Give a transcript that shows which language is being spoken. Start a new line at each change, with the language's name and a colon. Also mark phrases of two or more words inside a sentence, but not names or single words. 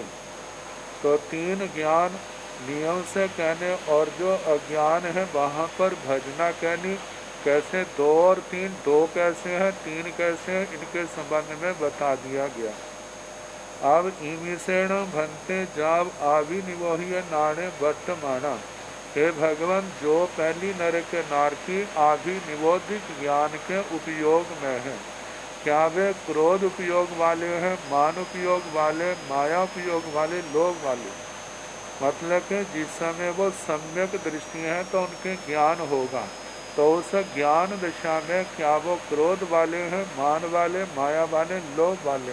Hindi: तो 3 ज्ञान नियम से कहने, और जो अज्ञान है वहाँ पर भजना कहनी। कैसे 2 और 3, 2 कैसे है 3 कैसे है, इनके संबंध में बता दिया गया।
Prakrit languages: अब इमिसेण भंते जाव आवि निवोहिय नाणे वर्तमाना।
Hindi: हे भगवान, जो पहली नरक नारकी आदि निबोधित ज्ञान के उपयोग में है, क्या वे क्रोध उपयोग वाले हैं, मान उपयोग वाले, माया उपयोग वाले, लोभ वाले? मतलब कि जिस समय वो सम्यक दृष्टि है तो उनके ज्ञान होगा, तो उस ज्ञान दशा में क्या वो क्रोध वाले हैं, मान वाले, माया वाले, लोभ वाले?